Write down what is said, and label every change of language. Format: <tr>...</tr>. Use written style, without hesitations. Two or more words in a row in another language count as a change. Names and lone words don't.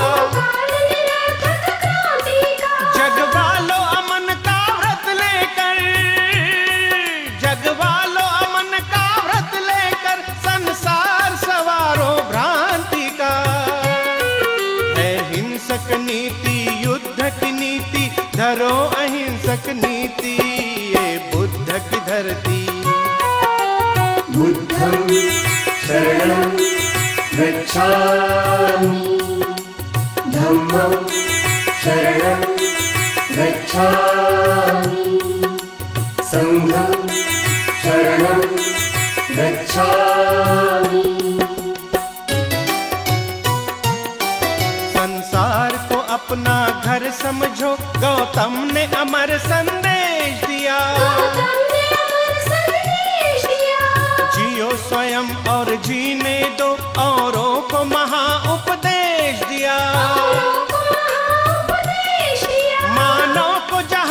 <hi>जगवालो अमन का व्रत लेकर जगवालो अमन का व्रत लेकर संसार सवारो भ्रांति का है हिंसक नीति युद्ध की नीति धरो अहिंसक नीति ये बुद्ध की धरती</hi> <pi>बुद्धं शरणं गच्छामि धम्मं शरणं गच्छामि संघं शरणं गच्छामि।</pi> <hi>संसार को अपना घर समझो गौतम ने अमर संदेश दिया जियो स्वयं और जीने दो औरों को महा उपदेश दिया मानव को</hi>